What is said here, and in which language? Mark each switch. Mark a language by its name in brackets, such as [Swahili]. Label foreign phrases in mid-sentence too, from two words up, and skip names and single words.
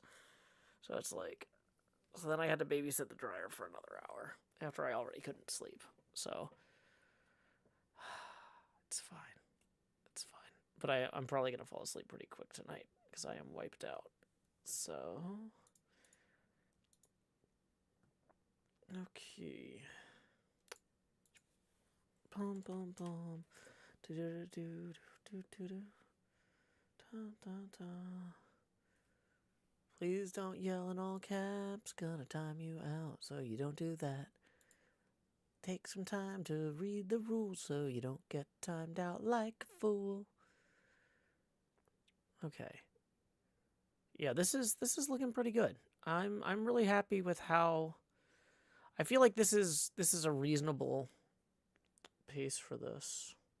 [English] So it's like, so then I had to babysit the dryer for another hour after I already couldn't sleep. So it's fine. It's fine. But I'm probably going to fall asleep pretty quick tonight because I am wiped out. So, okay. Bum bum bum. Do do do do do do. Dun, dun, dun. Please don't yell in all caps. Gonna time you out so you don't do that. Take some time to read the rules so you don't get timed out like a fool. Okay. Yeah, this is looking pretty good. I'm really happy with how I feel like this is a reasonable pace for this.